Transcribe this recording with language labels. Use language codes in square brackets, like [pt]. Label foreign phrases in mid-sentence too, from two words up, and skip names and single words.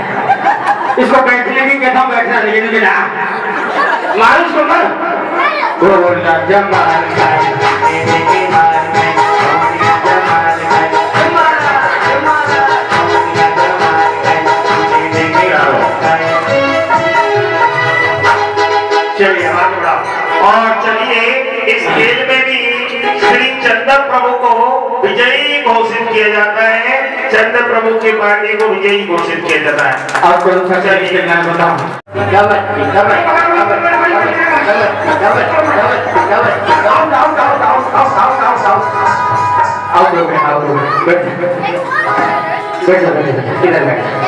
[hi] इसको बैठने की कहता हूँ बैठना लेकिन बिना मारो इसको मर बोला जमाल खाई देखे मार खाई कौड़िया जमाल खाई जमाला जमाला कौड़िया जमाल खाई देखे मार खाई। चलिए हाथ बढ़ाओ और चलिए इस खेल में भी श्री चंदन प्रभु को विजयी घोषित किया जाता है। चंदन प्रभु की पार्टी को विजयी घोषित किया जाता है। आप कौन सा खेल खेलना है बताओ। कबड्डी कबड्डी कबड्डी आओ बैठ इधर बैठ।